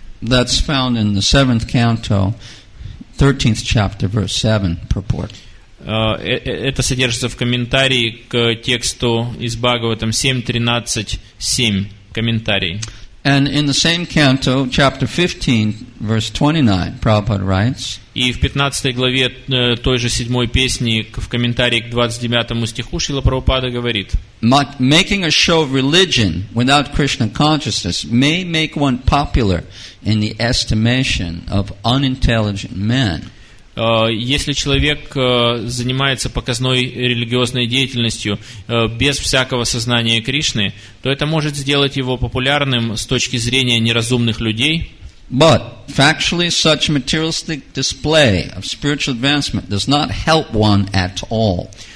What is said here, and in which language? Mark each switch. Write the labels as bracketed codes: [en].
[en] That's found in the 7th canto, 13th chapter, verse 7 purport. [ru] Это содержится в комментарии к тексту из Бхагаватам 7.13.7, комментарий. [en] And in the same canto, chapter 15, verse 29, Prabhupada writes, [ru] И в 15 главе той же 7 песни, в комментарии к 29 стиху, Шрила Прабхупада говорит: [en] Making a show of religion without Krishna consciousness may make one popular in the estimation of unintelligent men. [ru] Если человек занимается показной религиозной деятельностью без всякого сознания Кришны, то это может сделать его популярным с точки зрения неразумных людей. [en] But factually, such materialistic display of spiritual advancement does not help one at all.